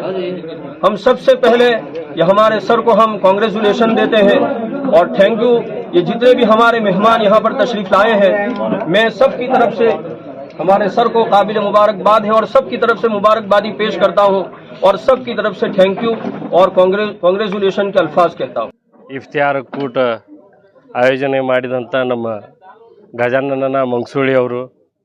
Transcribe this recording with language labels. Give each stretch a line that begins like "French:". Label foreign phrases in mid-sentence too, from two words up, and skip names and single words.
Hindi: हम सबसे पहले ये हमारे सर को हम कांग्रेचुलेशन देते हैं और
English: thank you.
Hindi: ये जितने भी हमारे मेहमान यहाँ पर तशरीफ लाए हैं, मैं सब की तरफ से हमारे सर को काबिल मुबारकबाद है और सब की तरफ से मुबारकबादी पेश करता हूँ और सब की तरफ से
English: thank you
Hindi: और कांग्रेचुलेशन के अल्फाज कहता हूँ.
Kannada: ಇಫ್ತಿಯಾರ್ ಕೂಟ ಆಯೋಜನೆ ಮಾಡಿದಂಥ ನಮ್ಮ ಗಜಾನನ ಮಂಗಸೂಳಿ ಅವರು